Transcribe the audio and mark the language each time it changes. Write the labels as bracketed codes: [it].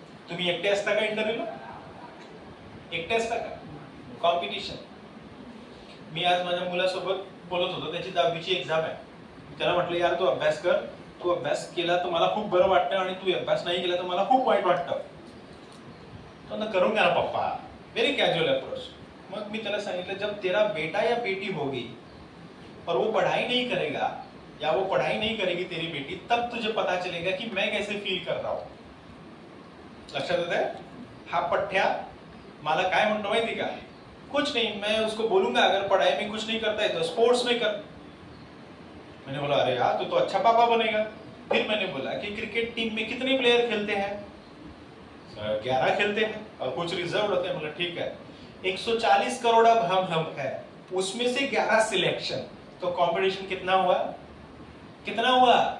[mr] तुम्ही एकटे असता का इंटरव्ह्यूला? एकटे असता का? कॉम्पिटिशन. मी आज माझ्या मुलासोबत बोलत होतो, त्याची 10वीची एक्झाम आहे. त्याला म्हटलं यार तू अभ्यास कर, तू अभ्यास केला तर मला खूप बरं वाटतं आणि तू अभ्यास नाही केला तर मला खूप वाईट वाटतं. तो करून घ्या ना पप्पा, [en] Very casual approach. [mr] मग मी त्याला सांगितलं [hi] जब तेरा बेटा या बेटी होगी और वो पढ़ाई नहीं करेगा या वो पढ़ाई नहीं करेगी तेरी बेटी, तब तुझे पता चलेगा कि मैं कैसे फील कर रहा हूं. [mr] लक्षात येतंय? हा पठ्या मला काय म्हणतो माहिती का? [hi] कुछ नहीं, मैं उसको बोलूंगा अगर पढ़ाई में कुछ नहीं करता है तो स्पोर्ट्स में कर. मैंने बोला अरे यार तू तो अच्छा पापा बनेगा. फिर मैंने बोला कि क्रिकेट टीम में कितने प्लेयर खेलते हैं? 11 खेलते हैं और कुछ रिजर्व होते हैं. मतलब ठीक है, 140 करोड़ अब हम है, उसमें से 11 सिलेक्शन, तो कंपटीशन कितना हुआ? कितना हुआ?